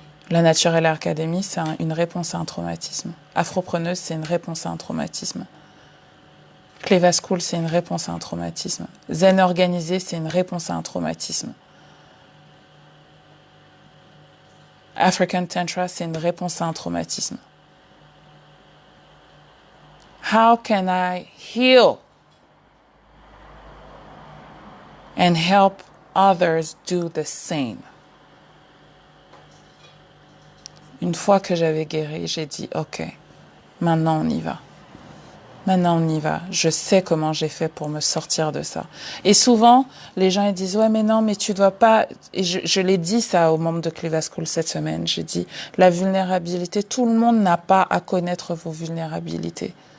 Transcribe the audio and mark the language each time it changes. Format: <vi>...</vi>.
<fr>La Natural Academy, c'est une réponse à un traumatisme. Afropreneuse, c'est une réponse à un traumatisme. Cleva School, c'est une réponse à un traumatisme. Zen organisé, c'est une réponse à un traumatisme. African Tantra, c'est une réponse à un traumatisme.</fr> <en>How can I heal and help others do the same?</en> <fr>Une fois que j'avais guéri, j'ai dit ok, maintenant on y va. Je sais comment j'ai fait pour me sortir de ça. Et souvent, les gens ils disent ouais mais non mais tu dois pas. Et je l'ai dit ça aux membres de Cleva School cette semaine. J'ai dit la vulnérabilité, tout le monde n'a pas à connaître vos vulnérabilités.</fr>